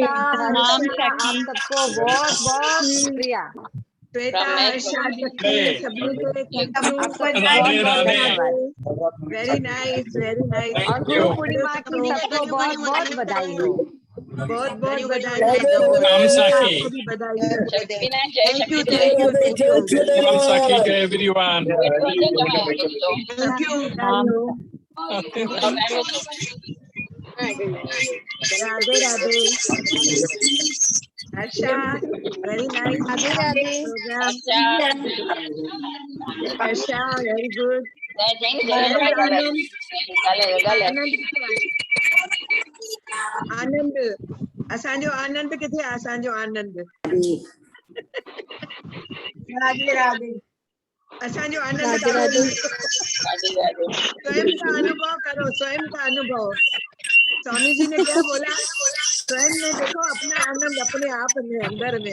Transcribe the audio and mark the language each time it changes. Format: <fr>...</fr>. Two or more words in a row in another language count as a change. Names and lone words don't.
<hi>आप सबको बहुत बहुत शुक्रिया। श्वेता, हर्षा, शक्ति, सबने के</hi> <en>thank you.</en> <hi>आपको बहुत बहुत धन्यवाद।</hi> <en>very nice, very nice.</en> <hi>और गुरु पूर्णिमा की सबको बहुत बहुत बधाई हो। बहुत बहुत बधाई हो। राम साखी। आपको भी बधाई हो।</hi> <en>thank you, thank you, thank you, thank you.</en> <hi>राम साखी जय एवरीवन।</hi> <en>thank you,</en> <hi>राधे राधे।</hi> <en>हर्षा, very nice.</en> <hi>राधे राधे।</hi> <en>Program. हर्षा, very good।</en> <hi>आनंद,</hi> <sd>असांजो आनंद किथे आहे? असांजो आनंद। राधे राधे। असांजो आनंद काढो।</sd> <hi>स्वयं का अनुभव करो, स्वयं का अनुभव। स्वामी जी ने क्या बोला? स्वयं में देखो अपना आनंद अपने आप में, अंदर में।</hi>